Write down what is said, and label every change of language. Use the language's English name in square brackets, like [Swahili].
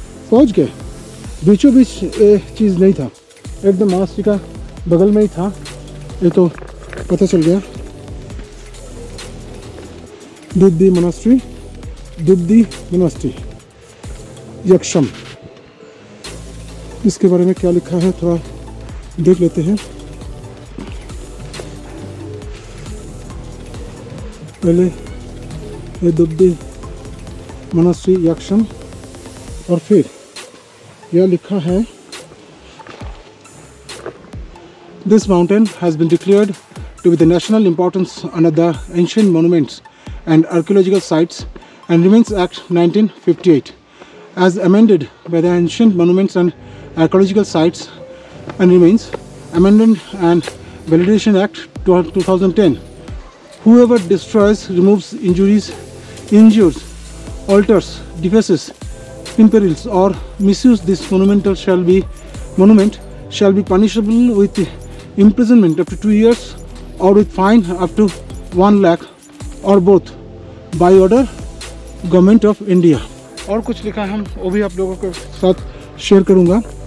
[Hindi] पहुँच गए, बीचों बीच चीज़ नहीं था, एकदम मोनास्ट्री का बगल में ही था, ये तो पता चल गया। दुद्दी मोनास्ट्री यक्षम, इसके बारे में क्या लिखा है थोड़ा देख लेते हैं। पहले ये दुद्दी मोनास्ट्री यक्षम और फिर यह लिखा है [English] This mountain has been declared to be the national importance under the Ancient Monuments and Archaeological Sites and Remains Act 1958 as amended by the Ancient Monuments and Archaeological Sites and Remains Amendment and Validation Act 2010. Whoever destroys, removes, injures, alters, defaces, imperils or misuses this monument shall be punishable with imprisonment up to 2 years or with fine up to 1 lakh or both by order government of India. [Hindi] और कुछ लिखा है, हम वो भी आप लोगों के साथ शेयर करूंगा।